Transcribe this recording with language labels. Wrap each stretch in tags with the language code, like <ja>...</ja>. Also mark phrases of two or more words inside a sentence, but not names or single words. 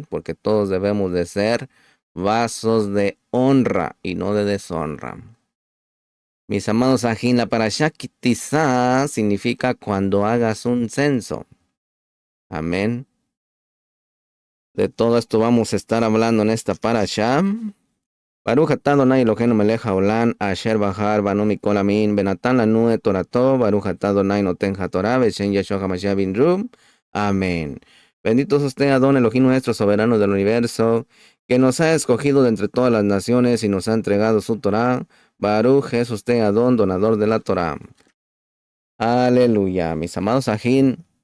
<es>Porque todos debemos de ser vasos de honra y no de deshonra. Mis amados Ajín, la Parashá Kitizá significa cuando hagas un censo. Amén. De todo esto vamos a estar hablando en esta Parashá.</es> <he>ברוך אתה אדוני אלוהינו מלך העולם, אשר בחר בנו מכל עמים, ונתן לנו את תורתו, ברוך אתה אדוני נותן התורה, בשם ישוע המשיח בן רום. Amén.</he> <es>Bendito es usted, Adón Elohim nuestro, soberano del universo, que nos ha escogido de entre todas las naciones y nos ha entregado su Torah. Baruch es usted, Adón, donador de la Torah. Aleluya, mis amados Ajín.</es>